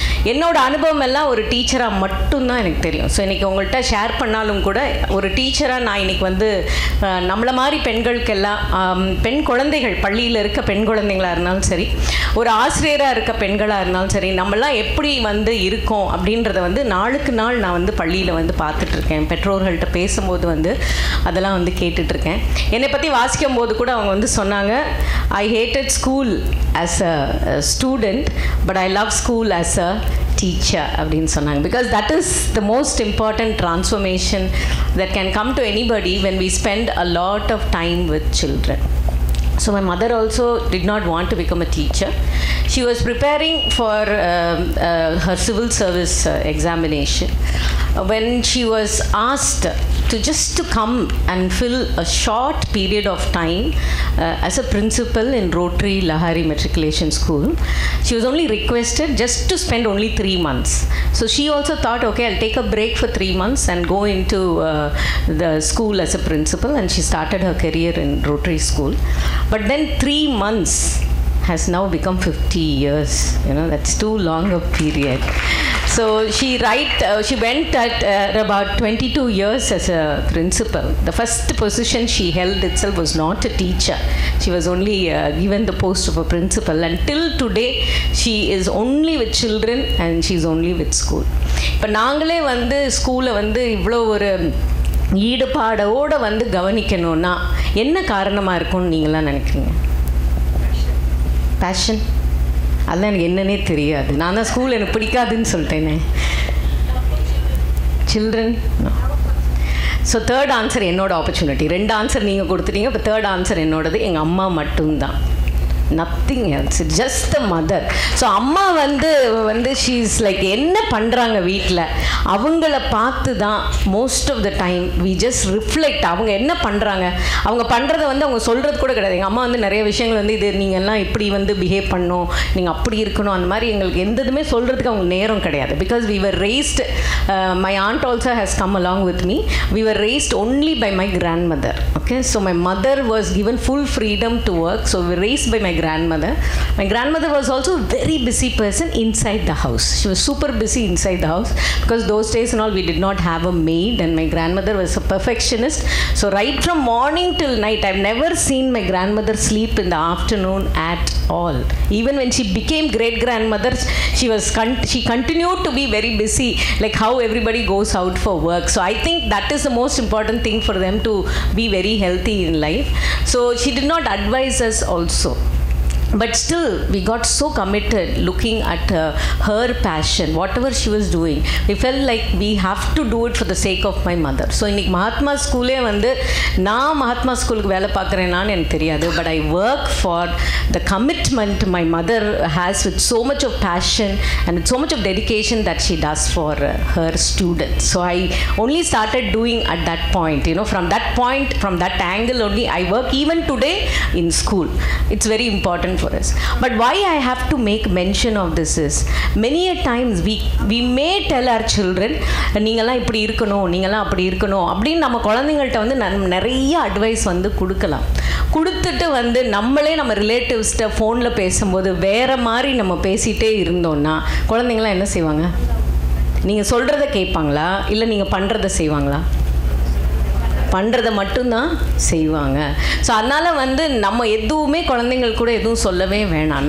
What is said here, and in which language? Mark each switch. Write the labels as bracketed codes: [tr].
[ta] என்னோடய அனுபவம் எல்லாம் ஒரு டீச்சராக மட்டும்தான் எனக்கு தெரியும். ஸோ இன்றைக்கி உங்கள்கிட்ட ஷேர் பண்ணாலும் கூட ஒரு டீச்சராக நான் இன்றைக்கி வந்து நம்மளை மாதிரி பெண்களுக்கெல்லாம் பெண் குழந்தைகள் பள்ளியில் இருக்க பெண் குழந்தைங்களாக இருந்தாலும் சரி ஒரு ஆசிரியராக இருக்க பெண்களாக இருந்தாலும் சரி நம்மளாம் எப்படி வந்து இருக்கோம் அப்படின்றத வந்து நாளுக்கு நாள் நான் வந்து பள்ளியில் வந்து பார்த்துட்ருக்கேன். பெற்றோர்கள்ட்ட பேசும்போது வந்து அதெல்லாம் வந்து கேட்டுட்ருக்கேன். என்னை பற்றி வாசிக்கும் போது கூட அவங்க வந்து சொன்னாங்க, [en] I hated school as a student but I love school as a teacher [ta] அப்படின்னு சொன்னாங்க. [en] Because that is the most important transformation that can come to anybody when we spend a lot of time with children. So my mother also did not want to become a teacher. She was preparing for her civil service examination. When she was asked to come and fill a short period of time as a principal in Rotary Lahari Matriculation School, she was only requested just to spend only 3 months. So she also thought, okay, I'll take a break for 3 months and go into the school as a principal, and she started her career in Rotary School. But then 3 months has now become 50 years. You know, that's too long a period. So she went at about 22 years as a principal. The first position she held itself was not a teacher. She was only given the post of a principal. Until today, she is only with children and she's only with school. [ta] இப்போ நாங்களே வந்து ஸ்கூலை வந்து இவ்வளோ ஒரு ஈடுபாடோடு வந்து கவனிக்கணும்னா என்ன காரணமாக இருக்கும்னு நீங்களாம் நினைக்கிறீங்க? பேஷன். அதெல்லாம் எனக்கு என்னன்னே தெரியாது. நான் தான் ஸ்கூல் எனக்கு பிடிக்காதுன்னு சொல்லிட்டேனே. சில்ட்ரன். ஸோ தேர்ட் ஆன்சர் என்னோட ஆப்பர்ச்சுனிட்டி. 2 ஆன்சர் நீங்கள் கொடுத்துட்டீங்க. இப்போ தேர்ட் ஆன்சர் என்னோடது. எங்கள் அம்மா மட்டும்தான். [en] nothing else, just the mother. So [ta] அம்மா வந்து [en] she is like [ta] என்ன பண்ணுறாங்க வீட்டில் அவங்கள பார்த்து தான் [en] Most of the time we just reflect. [ta] அவங்க என்ன பண்ணுறாங்க, அவங்க பண்ணுறத வந்து அவங்க சொல்கிறது கூட கிடையாது. எங்கள் அம்மா வந்து நிறைய விஷயங்கள் வந்து இது நீங்கள் எல்லாம் இப்படி வந்து பிஹேவ் பண்ணணும், நீங்கள் அப்படி இருக்கணும், அந்த மாதிரி எங்களுக்கு எந்த இதுவுமே சொல்கிறதுக்கு அவங்க நேரம் கிடையாது. [en] Because we were raised, my aunt also has come along with me, we were raised only by my grandmother. Okay, so my mother was given full freedom to work, so we were raised by my grandmother. My grandmother was also a very busy person inside the house. She was super busy inside the house because those days and all we did not have a maid, and my grandmother was a perfectionist. So right from morning till night, I've never seen my grandmother sleep in the afternoon at all. Even when she became great grandmother, she continued to be very busy, like how everybody goes out for work. So I think that is the most important thing for them to be very healthy in life. So she did not advise us also. But still, we got so committed looking at her passion, whatever she was doing. We felt like we have to do it for the sake of my mother. So, [ta] இன்னைக்கு மகாத்மா ஸ்கூலே வந்து நான் மகாத்மா ஸ்கூலுக்கு வேலை பார்க்குறேன்னான்னு எனக்கு தெரியாது. [en] But I work for the commitment my mother has with so much of passion and with so much of dedication that she does for her students. So, I only started doing at that point. You know, from that point, from that angle only, I work even today in school. It's very important for us. But why I have to make mention of this is, many a times we may tell our children, [ta] நீங்களாம் இப்படி இருக்கணும், நீங்களாம் அப்படி இருக்கணும் அப்படின்னு நம்ம குழந்தைங்கள்ட்ட வந்து நிறைய அட்வைஸ் வந்து கொடுக்கலாம். கொடுத்துட்டு வந்து நம்மளே நம்ம ரிலேட்டிவ்ஸ்கிட்ட ஃபோனில் பேசும்போது வேறு மாதிரி நம்ம பேசிகிட்டே இருந்தோம்னா குழந்தைங்களாம் என்ன செய்வாங்க? நீங்கள் சொல்கிறத கேட்பாங்களா இல்லை நீங்கள் பண்ணுறத செய்வாங்களா? பண்ணுறதை மட்டும்தான் செய்வாங்க. ஸோ அதனால் வந்து நம்ம எதுவுமே குழந்தைங்கள் கூட எதுவும் சொல்லவே வேணாம்.